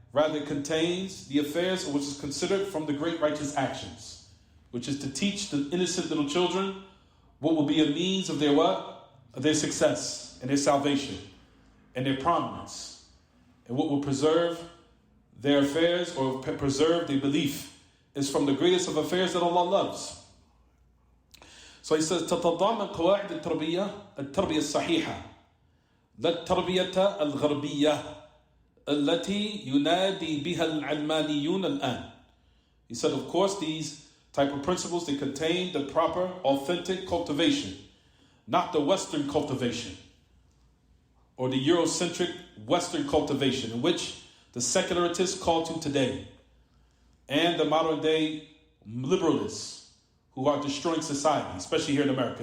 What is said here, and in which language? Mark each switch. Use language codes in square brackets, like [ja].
[en] Rather, it contains the affairs which is considered from the great righteous actions, which is to teach the innocent little children what will be a means of their what? Of their success and their salvation and their prominence, and what will preserve their affairs or preserve their belief is from the greatest of affairs that Allah loves. So he says, [ar] تتضامن قواعد التربية الصحيحة لا التربية الغربية التي ينادي بها العلمانيون الآن. [en] He said, of course, these type of principles, they contain the proper, authentic cultivation, not the Western cultivation or the Eurocentric Western cultivation in which the secularists call to today and the modern day liberalists who are destroying society, especially here in America.